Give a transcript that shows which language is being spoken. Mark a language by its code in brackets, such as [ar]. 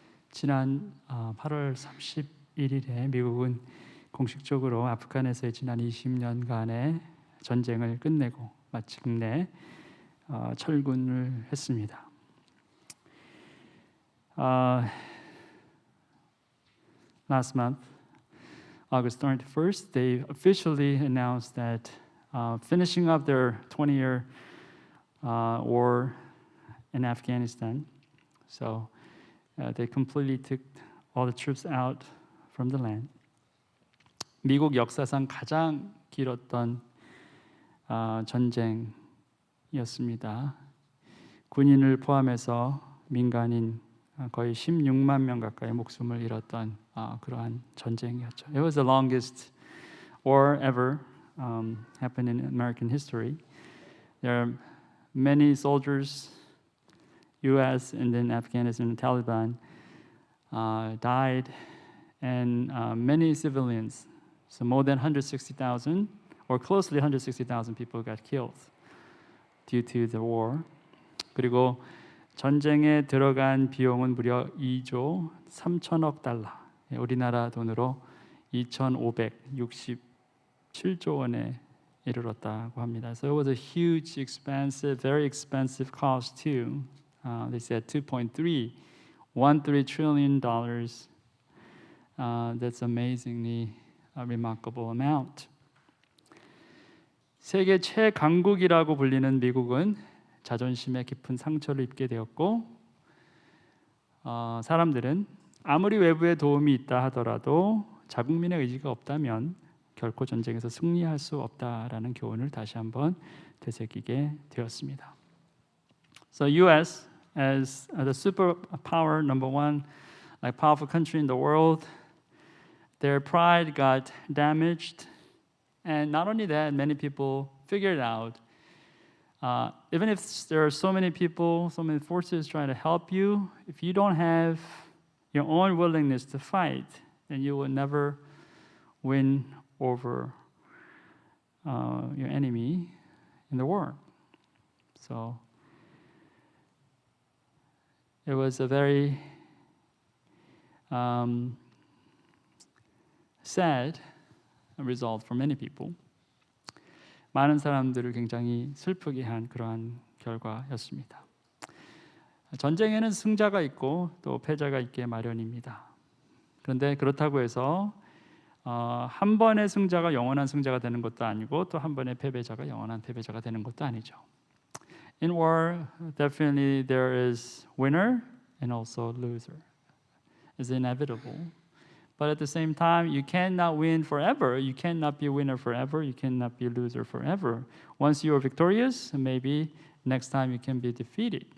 [ko] 지난 8월 31일에 미국은 공식적으로 아프간에서의 지난 20년간의 전쟁을 끝내고 마침내 철군을 했습니다. [en] Last month, August 31st, they officially announced that finishing up their 20-year war in Afghanistan. So they completely took all the troops out from the land. [ko] 미국 역사상 가장 길었던 전쟁이었습니다. 군인을 포함해서 민간인 거의 16만 명 가까이 목숨을 잃었던 그러한 전쟁이었죠. [en] It was the longest war ever happened in American history. There are many soldiers, U.S. and then Afghanistan and Taliban died, and many civilians, so more than 160,000 or closely 160,000 people got killed due to the war. [ko] 그리고 전쟁에 들어간 비용은 무려 2조 3천억 달러, 우리나라 돈으로 2,567조 원에 이르렀다고 합니다. [en] So it was a huge, expensive, very expensive cost too. They said 2.313 trillion dollars. That's amazingly remarkable amount. [ko] 세계 최강국이라고 불리는 미국은 자존심에 깊은 상처를 입게 되었고, 사람들은 아무리 외부의 도움이 있다 하더라도 자국민의 의지가 없다면 결코 전쟁에서 승리할 수 없다라는 교훈을 다시 한번 되새기게 되었습니다. [en] So U.S. as the superpower number one, like powerful country in the world, their pride got damaged, and not only that, many people figured out. Even if there are so many people, so many forces trying to help you, if you don't have your own willingness to fight, then you will never win over your enemy in the war. So it was a very sad result for many people. [ko] 많은 사람들을 굉장히 슬프게 한 그러한 결과였습니다. 전쟁에는 승자가 있고 또 패자가 있게 마련입니다. 그런데 그렇다고 해서 한 번의 승자가 영원한 승자가 되는 것도 아니고 또 한 번의 패배자가 영원한 패배자가 되는 것도 아니죠. [en] In war, definitely there is winner and also loser. It's inevitable. But at the same time, you cannot win forever. You cannot be a winner forever. You cannot be a loser forever. Once you are victorious, maybe next time you can be defeated.